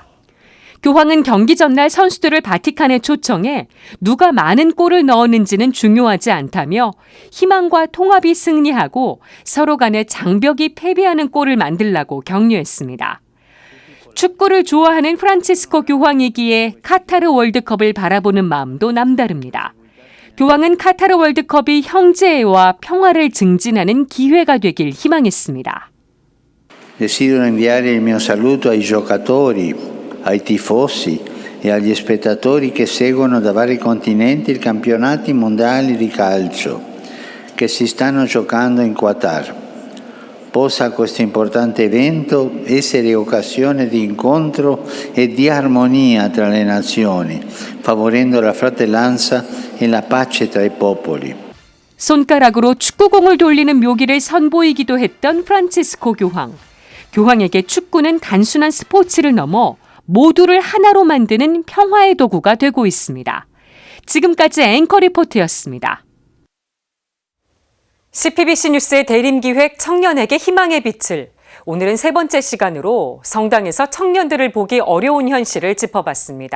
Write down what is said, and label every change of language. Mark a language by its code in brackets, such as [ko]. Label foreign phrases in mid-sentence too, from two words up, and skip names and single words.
[ko] 교황은 경기 전날 선수들을 바티칸에 초청해 누가 많은 골을 넣었는지는 중요하지 않다며 희망과 통합이 승리하고 서로 간에 장벽이 패배하는 골을 만들라고 격려했습니다. 축구를 좋아하는 프란치스코 교황이기에 카타르 월드컵을 바라보는 마음도 남다릅니다. 교황은 카타르 월드컵이 형제애와 평화를 증진하는 기회가 되길 희망했습니다. [it] Desidero inviare il mio saluto ai giocatori, ai tifosi e agli spettatori che seguono da vari continenti i campionati mondiali di calcio che si stanno giocando in Qatar. Possa questo importante evento essere occasione di incontro e di armonia tra le nazioni, favorendo la fratellanza e la pace tra i popoli. [ko] 손가락으로 축구공을 돌리는 묘기를 선보이기도 했던 프란치스코 교황. 교황에게 축구는 단순한 스포츠를 넘어 모두를 하나로 만드는 평화의 도구가 되고 있습니다. 지금까지 앵커 리포트였습니다. CPBC 뉴스의 대림기획 청년에게 희망의 빛을 오늘은 세 번째 시간으로 성당에서 청년들을 보기 어려운 현실을 짚어봤습니다.